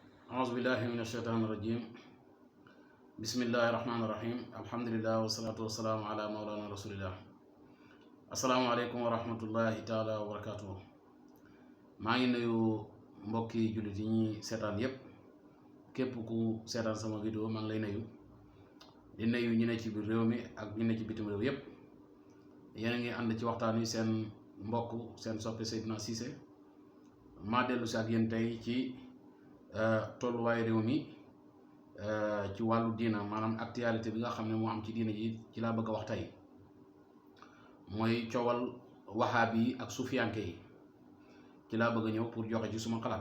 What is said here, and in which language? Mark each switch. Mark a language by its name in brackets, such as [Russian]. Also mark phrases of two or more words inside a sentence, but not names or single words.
[Arabic] أعوذ بالله من الشيطان الرجيم. بسم الله الرحمن الرحيم. الحمد لله والصلاة والسلام على مولانا رسول الله. السلام عليكم ورحمة الله تعالى وبركاته. [Wolof] maa ngi nuyu mbokki jullit yi ñuy seetaan yépp képp ku seetaan sama vidéo maa ngi lay nuyu di nuyu ñi ne ci biir réew mi ak ñi ne ci bitim réew yépp. yéen a ngi ànd ci waxtaan wi seen mbokk seen soppe Seydina Cissé maa dellu si ak yéen tey ci tolluwaay réew mi ci wàllu diina maanaam actualité bi nga xam ne moo am ci diina ji ci laa bëgg a wax tey mooy coowal waxaabi yi ak sufiyanke yi ci laa bëgg a ñëw pour joxe ci suma xalaat.